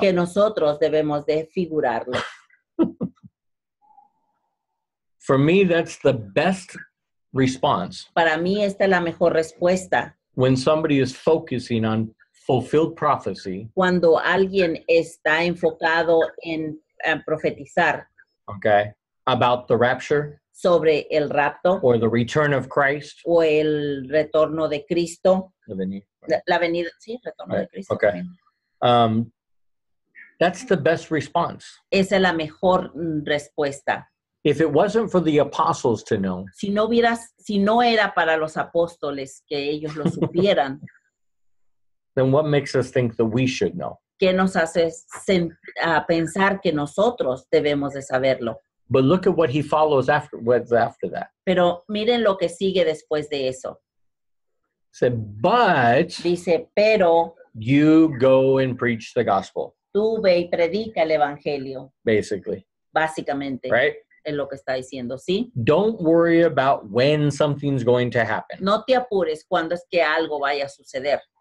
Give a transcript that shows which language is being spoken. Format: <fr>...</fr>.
<es>que nosotros debemos de figurarlo.</es> <en>For me, that's the best response</en> <es>Para mí esta es la mejor respuesta.</es> <en>when somebody is focusing on fulfilled prophecy,</en> <es>Cuando alguien está enfocado en profetizar</es> <en>okay, about the rapture</en> <es>sobre el rapto</es> <en>or the return of Christ.</en> <es>o el retorno de Cristo, la venida, sí, retorno de Cristo.</es> <en>Okay.</en> <es>también.</es> <en>That's the best response.</en> <es>Esa es la mejor respuesta.</es> <en>If it wasn't for the apostles to know,</en> <es>Si no era para los apóstoles que ellos lo supieran,</es> <en>then what makes us think that we should know?</en> <es>¿qué nos hace pensar que nosotros debemos de saberlo?</es> <en>But look at what he follows after that.</en> <es>Pero miren lo que sigue después de eso.</es> <en>Said, but</en> <es>Dice, pero</es> <en>you go and preach the gospel,</en> <es>tú ve y predica el evangelio,</es> <en>basically,</en> <es>básicamente,</es> <en>right?</en> <es>es lo que está diciendo, ¿sí?</es> <en>Don't worry about when something's going to happen.</en> <es>No te apures cuando es que algo vaya a suceder.</es>